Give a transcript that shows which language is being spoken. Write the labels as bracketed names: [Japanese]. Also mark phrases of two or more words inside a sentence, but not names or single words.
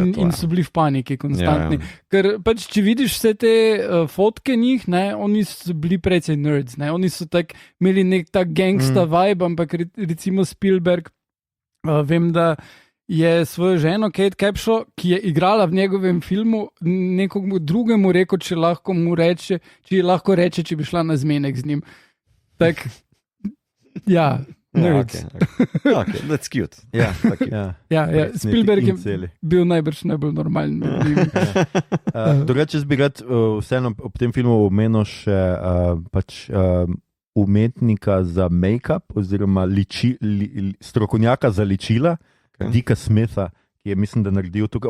[Slovenian] In so bili v paniki konstantni. Ker pač, če vidiš vse te fotke njih, oni so bili precej nerds, oni so tak imeli nek tak [English] gangsta vibe, [Slovenian] ampak recimo Spielberg, vem, da je svojo ženo Kate Capshaw, ki je igrala v njegovem filmu, nekomu drugemu rekel, če ji lahko reče, če bi šla na zmenek z njim. Tak, ja, nerds. [English] Okay, that's cute. [Slovenian] Spielberg je bil najbolj normalen. Drugače bi rad vseeno ob tem filmu omenil še umetnika za make-up oziroma strokovnjaka za ličila, Dicka Smitha, ki je mislim, da naredil tukaj.